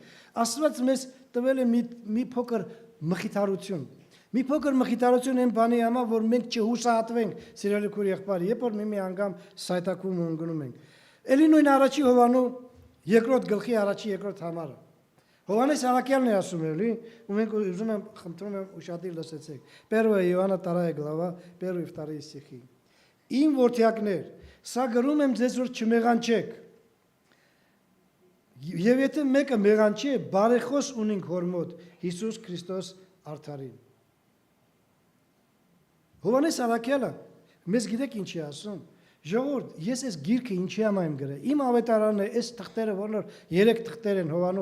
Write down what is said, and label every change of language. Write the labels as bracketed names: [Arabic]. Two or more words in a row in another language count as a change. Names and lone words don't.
[Armenian] Աստված մեզ տվել է մի փոքր մխիթարություն։ Մի փոքր մխիթարություն այն բանի համար, որ մենք չհուսահատվենք, սիրելի քույր եղբայր, երբ որ մի անգամ սայթակում ու ընկնում ենք։ Էլի նույն առաջի Հովանու երկրորդ գլխի առաջի երկրորդ համարը։ Հովանես Արաքյալն է ասում էլի, ու մենք ուզում եմ, խնդրում եմ ուշադիր լսեցեք։ [Russian] Первая Иоанна 2 глава, 1 и 2 стихи։ [Armenian] Իմ որդյակներ, սա գրում եմ ձեզ, որ չմեղանչեք։ Եվ եթե մեկը մեղանչի, բարեխոս ունենք հոր մոտ Հիսուս Քրիստոս արդարին։ Հովանես Արաքյալը մեզ գիտեք ինչի ասում։ Ժողովուրդ, ես այս գիրքը ինչի համար եմ գրել։ Իմ ավետարանն է, այս թղթերը, որոնք 3 թղթեր են Հովանու